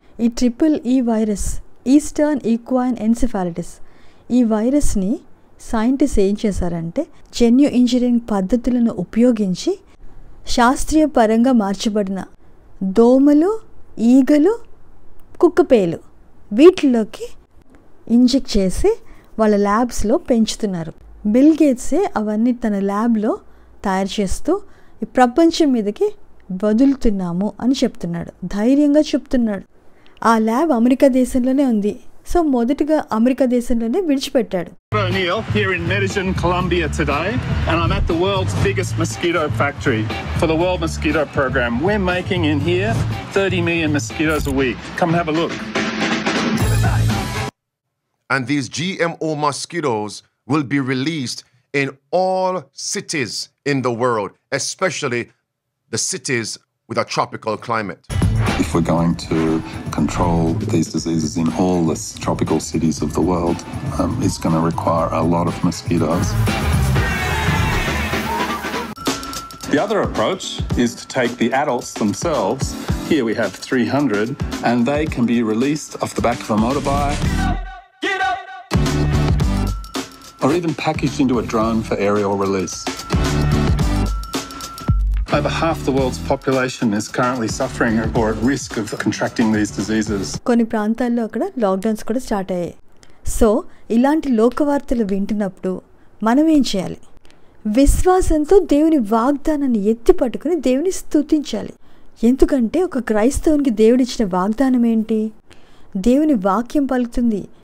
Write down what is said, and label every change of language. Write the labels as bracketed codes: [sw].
[te] ఈ triple E virus, eastern equine encephalitis, ఈ వైరస్ని సైంటిస్ట్ ఏం చేశారంటే జెన్యు ఇంజనీరింగ్ పద్ధతులను ఉపయోగించి శాస్త్రీయ పరంగా మార్చబడిన దోమలు, ఈగలు, కుక్కపేలు వీటిలోకి ఇంజెక్ట్ చేసి వాళ్ళ ల్యాబ్స్లో పెంచుతున్నారు. బిల్ గేట్సే అవన్నీ తన ల్యాబ్లో తయారు చేస్తూ ఈ ప్రపంచం మీదకి వదులుతున్నాము అని చెప్తున్నాడు, ధైర్యంగా చెప్తున్నాడు. ఆ ల్యాబ్ అమెరికా దేశంలోనే ఉంది. సో మొదటిగా అమెరికా దేశంలోనే విడిచిపెట్టాడు. [en] O'Neill here in Medellin, Colombia today, and I'm at the world's biggest mosquito factory for the World Mosquito Program. We're making in here 30 million mosquitoes a week. Come have a look. And these GMO mosquitoes will be released in all cities in the world, especially the cities with a tropical climate. If we're going to control these diseases in all the tropical cities of the world, it's going to require a lot of mosquitoes. The other approach is to take the adults themselves. Here we have 300, and they can be released off the back of a motorbike. Get up! Or even packaged into a drone for aerial release. Over half the world's population is currently suffering or at risk of contracting these diseases. [te] కొన్ని ప్రాంతాల్లో అక్కడ lockdowns కూడా start అయ్యాయి. So ఇలాంటి లోకవార్తలు వింటున్నప్పుడు మనం ఏం చేయాలి? విశ్వాసంతో దేవుని వాగ్దానాన్ని ఎత్తి పట్టుకుని దేవుని స్తుతించాలి. ఎందుకంటే ఒక క్రైస్తవునికి దేవుడిచ్చిన వాగ్దానం ఏంటి? దేవుని వాక్యం పలుకుతుంది.